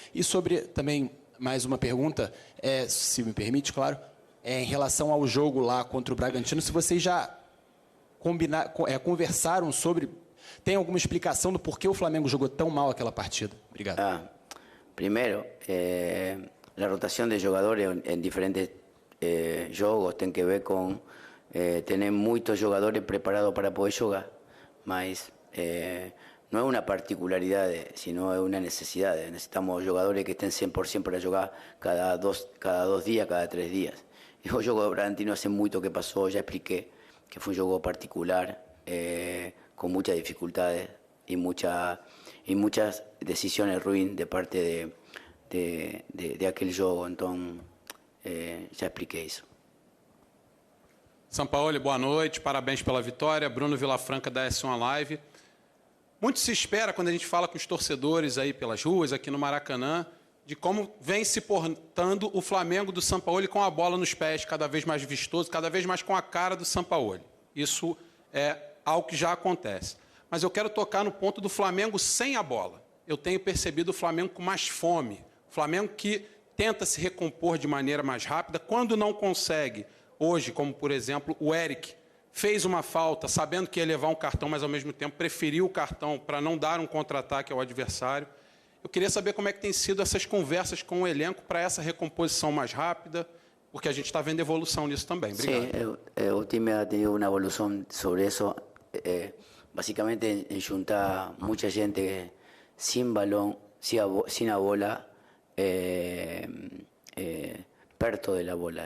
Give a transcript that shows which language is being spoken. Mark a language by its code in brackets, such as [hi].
[pt] E sobre, também, mais uma pergunta, se me permite, claro, em relação ao jogo lá contra o Bragantino, se vocês já conversaram sobre... Tem alguma explicação do porquê o Flamengo jogou tão mal aquela partida? Obrigado. Primeiro, a rotação de jogadores em diferentes jogos tem que ver com [es] tener muchos jugadores preparados para poder jugar, mas no es una particularidad, sino es una necesidad. Necesitamos jugadores que estén 100% para jugar cada dos días, cada 3 días. El juego bragantino hace mucho que pasó, ya expliqué que fue un juego particular, con muchas dificultades y muchas decisiones ruins de parte de aquel juego. [pt] Entonces, já expliquei isso. Sampaoli, boa noite, parabéns pela vitória. Bruno Vilafranca da S1 Live. Muito se espera quando a gente fala com os torcedores aí pelas ruas, aqui no Maracanã, de como vem se portando o Flamengo do Sampaoli com a bola nos pés, cada vez mais vistoso, cada vez mais com a cara do Sampaoli. Isso é algo que já acontece. Mas eu quero tocar no ponto do Flamengo sem a bola. Eu tenho percebido o Flamengo com mais fome. O Flamengo que tenta se recompor de maneira mais rápida. Quando não consegue, hoje, como por exemplo, o Eric fez uma falta, sabendo que ia levar um cartão, mas ao mesmo tempo preferiu o cartão para não dar um contra-ataque ao adversário. Eu queria saber como é que tem sido essas conversas com o elenco para essa recomposição mais rápida, porque a gente está vendo evolução nisso também. Obrigado. [es] Sí, [pt] o time [es] ha tenido una evolución sobre eso, básicamente en juntar mucha gente sin balón, sin la bola, perto de la bola.